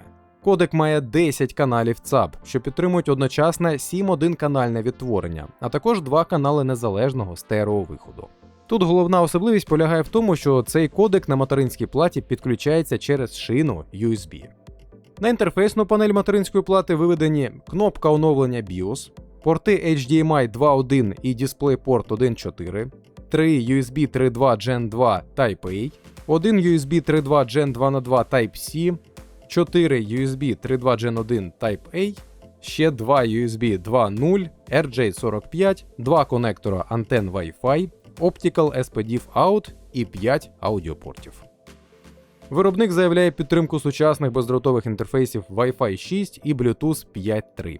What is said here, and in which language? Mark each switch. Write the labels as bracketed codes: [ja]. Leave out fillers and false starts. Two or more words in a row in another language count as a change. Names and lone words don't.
[uk] Кодек має 10 каналів ЦАП, що підтримують одночасне 7-1-канальне відтворення, а також 2 канали незалежного стереовиходу. Тут головна особливість полягає в тому, що цей кодек на материнській платі підключається через шину USB. На інтерфейсну панель материнської плати виведені кнопка оновлення BIOS, порти HDMI 2.1 і DisplayPort 1.4, 3 USB 3.2 Gen 2 Type-A, 1 USB 3.2 Gen 2x2 Type-C, 4 USB 3.2 Gen 1 Type-A, ще 2 USB 2.0, RJ45, 2 конектора антен Wi-Fi, [en] Optical SPDIF-out [uk] і 5 аудіопортів. Виробник заявляє підтримку сучасних бездротових інтерфейсів Wi-Fi 6 і Bluetooth 5.3.